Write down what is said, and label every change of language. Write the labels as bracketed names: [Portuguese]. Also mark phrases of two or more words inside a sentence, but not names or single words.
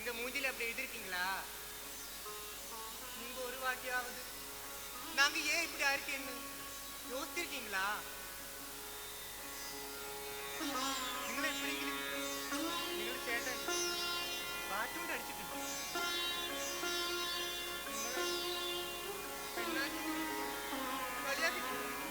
[Tamil] மூஞ்சில அப்படி எழுதிருக்கீங்களா? நீங்க ஒரு வாட்டியாவது நாங்க ஏன் இப்படி ஆயிருக்கேன்னு யோசிச்சிருக்கீங்களா? [Malayalam] നിങ്ങൾ എപ്പോഴെങ്കിലും നിങ്ങളുടെ ചേട്ടൻ ബാറ്റുകൊണ്ട് അടിച്ചിട്ടുണ്ടോ? നിങ്ങളെ പെണ്ണാക്കി കളിയാക്കിയിട്ടുണ്ടോ?